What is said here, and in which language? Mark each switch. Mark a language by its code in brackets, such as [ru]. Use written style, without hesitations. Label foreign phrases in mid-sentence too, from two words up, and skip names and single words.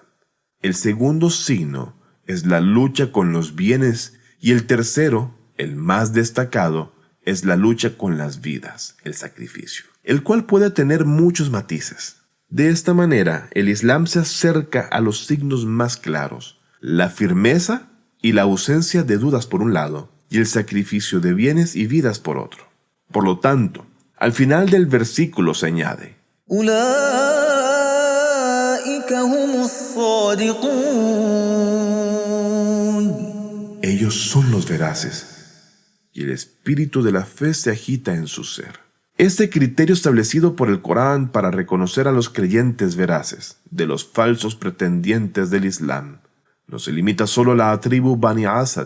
[es] El segundo signo es la lucha con los bienes y el tercero, el más destacado, es la lucha con las vidas, el sacrificio, el cual puede tener muchos matices. De esta manera, el Islam se acerca a los signos más claros, la firmeza y la ausencia de dudas por un lado, y el sacrificio de bienes y vidas por otro. Por lo tanto, al final del versículo se añade: [ar] أولئك هم الصادقون. [es] Ellos son los veraces, y el espíritu de la fe se agita en su ser. Este criterio establecido por el Corán para reconocer a los creyentes veraces de los falsos pretendientes del Islam no se limita solo a la tribu Bani Asad.